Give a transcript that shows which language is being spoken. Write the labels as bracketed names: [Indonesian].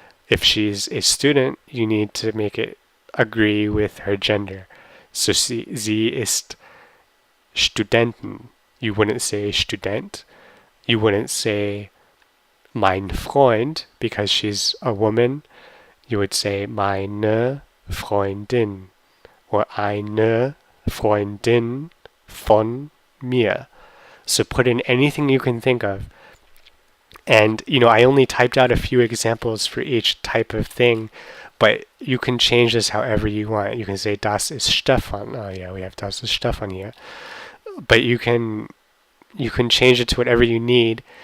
[English] If she's a student, you need to make it agree with her gender. So [German] sie ist Studenten. [English] You wouldn't say Student. You wouldn't say [German] mein Freund [English] because she's a woman. You would say [German] meine Freundin [English] or [German] eine Freundin von mir. [English] So put in anything you can think of. And, I only typed out a few examples for each type of thing, but you can change this however you want. You can say, [German] das ist Stefan. [English] Oh yeah, we have [German] das ist Stefan [English] here. But you can change it to whatever you need.